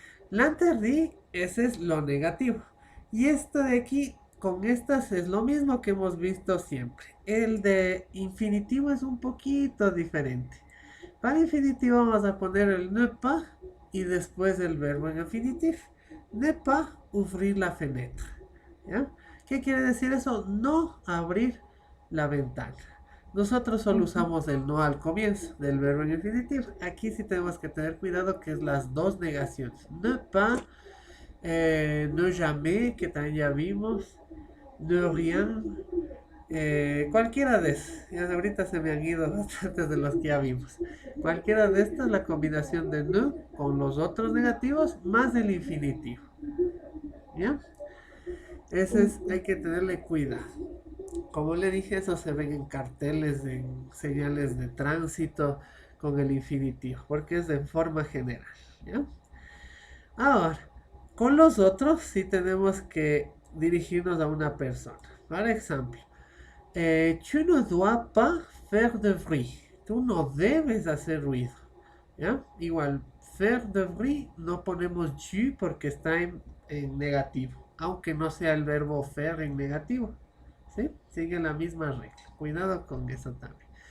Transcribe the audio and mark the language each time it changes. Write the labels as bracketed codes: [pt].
[es] L'interdit, ese es lo negativo. Y esto de aquí, con estas es lo mismo que hemos visto siempre. El de infinitivo es un poquito diferente. Para infinitivo vamos a poner el ne pas y después el verbo en infinitif. [fr] Ne pas ouvrir la fenêtre. [es] ¿Ya? ¿Qué quiere decir eso? No abrir la ventana. Nosotros solo usamos el no al comienzo del verbo en infinitivo. Aquí sí tenemos que tener cuidado que es las dos negaciones. [fr] Ne pas, ne jamais, [es] que también ya vimos. Ne rien, cualquiera de esos. Ya ahorita se me han ido bastantes de los que ya vimos. Cualquiera de estas, la combinación de ne con los otros negativos más el infinitivo. ¿Ya? Ese es, ujú. hay que tenerle cuidado. Como le dije, eso se ven en carteles, en señales de tránsito con el infinitivo, porque es de forma general. ¿Ya? Ahora, con los otros sí tenemos que dirigirnos a una persona. [fr] Por ejemplo, tu ne dois pas faire de bruit. [es] Tú no debes hacer ruido. ¿Ya? Igual, [fr] faire de bruit [es] no ponemos tu porque está en negativo, aunque no sea el verbo faire en negativo. ¿Sí? Sigue la misma regla. Cuidado con eso también.